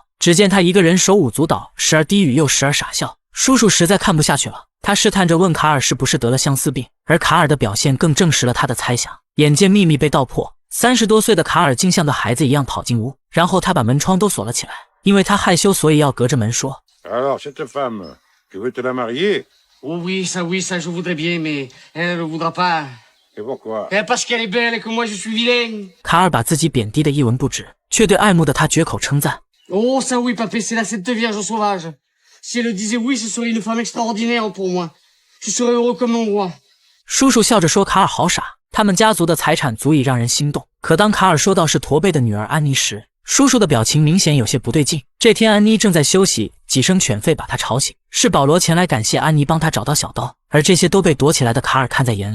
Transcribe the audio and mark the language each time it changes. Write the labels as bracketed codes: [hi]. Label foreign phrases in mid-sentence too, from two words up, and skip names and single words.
[zh] 只见他一个人手舞足蹈，时而低语又时而傻笑。叔叔实在看不下去了，他试探着问卡尔是不是得了相思病，而卡尔的表现更证实了他的猜想。眼见秘密被道破，30多岁的卡尔竟像个孩子一样跑进屋，然后他把门窗都锁了起来，因为他害羞，所以要隔着门说。 [fr] Alors, cette femme, tu veux te la marier? Oh oui, ça, je voudrais bien, mais elle ne voudra pas.Et pourquoi? Parce qu'elle est belle et que moi je suis vilain. [zh] 卡尔把自己贬低的一文不值，却对爱慕的他绝口称赞。 [fr] Oh ça oui, papé, c'est la cette vierge sauvage. Si elle disait oui, ce serait une femme extraordinaire pour moi. Je serais heureux comme un roi. [zh] 叔叔笑着说：“卡尔好傻，他们家族的财产足以让人心动。” 可当卡尔说到是驼背的女儿安妮时，叔叔的表情明显有些不对劲。这天安妮正在休息，几声犬吠把她吵醒，是保罗前来感谢安妮帮他找到小刀，而这些都被躲起来的卡尔看在眼里。